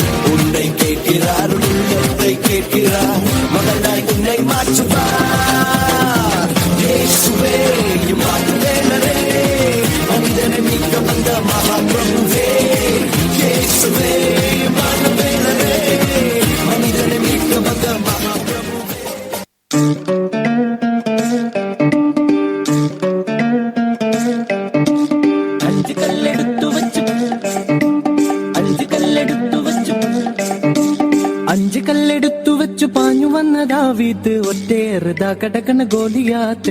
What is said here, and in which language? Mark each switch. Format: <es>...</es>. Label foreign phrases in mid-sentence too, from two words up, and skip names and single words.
<ta>உன்னை கேட்கிறார், உள்ளத்தை கேட்கிறார், மகனாய் உன்னை மாற்றுவார். இயேசுவே இம்மானுவேலரே, மனிதனை மீட்க வந்த மகாபிரபுவே. இயேசுவே இம்மானுவேலரே, மனிதனை மீட்க வந்த மகாபிரபுவே.</ta> <ml>അഞ്ച് കല്ലെടുത്തു വച്ചു, അഞ്ച് കല്ലെടുത്തു വച്ചു, അഞ്ച് കല്ലെടുത്തു വെച്ചു പാഞ്ഞു വന്ന ദാവീദ്, ഒറ്റേറുതാ കടക്കണ ഗോലിയാത്ത്.</ml>